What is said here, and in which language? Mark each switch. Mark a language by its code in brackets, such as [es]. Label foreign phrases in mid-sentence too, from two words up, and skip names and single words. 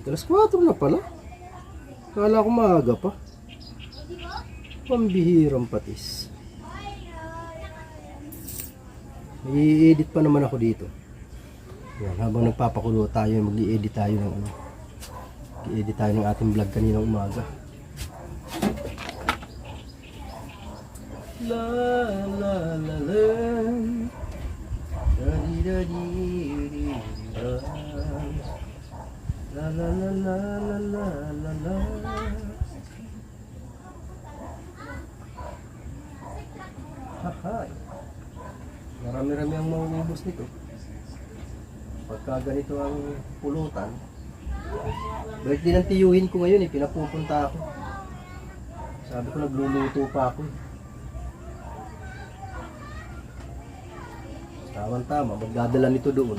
[tl] Alas 4 na pala. Kala ko maaga pa. Pambihirang patis. I-edit pa naman ako dito. Yan, habang nagpapakulo tayo, mag-i-edit tayo ng ano. I-edit tayo ng ating vlog kaninang umaga. La la la la. Da di da di di da. La la la la la la la la. Hahay. Marami-rami ang mauubos nito. Pagka ganito ang pulutan. Birthday ng tiyuhin ko ngayon pinapupunta ako. Sabi ko nagluluto pa ako. Tama-tama, magdadala nito doon.